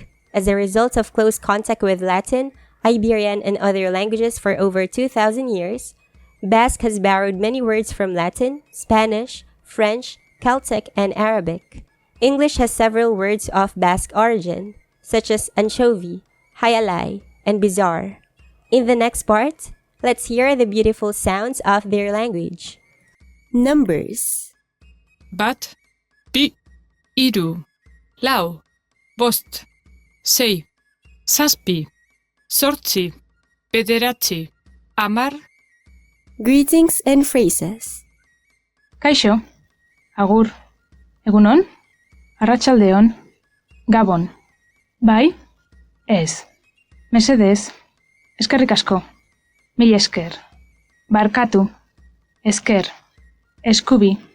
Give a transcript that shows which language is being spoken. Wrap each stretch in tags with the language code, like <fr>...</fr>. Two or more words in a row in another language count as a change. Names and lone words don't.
<en>As a result of close contact with Latin, Iberian, and other languages for over 2,000 years, Basque has borrowed many words from Latin, Spanish, French, Celtic, and Arabic. English has several words of Basque origin, such as anchovy, hayalay, and bizarre. In the next part, let's hear the beautiful sounds of their language. Numbers.</en> <eu>Bat, bi, iru, lau, bost, sei, zazpi, zortzi, bederatzi, hamar.</eu> <en>Greetings and phrases.</en> <eu>Kaixo, agur, egunon, arratsaldeon, gabon, bai, ez, mesedez, eskerrik asko, mil esker, barkatu, esker, eskubi.</eu>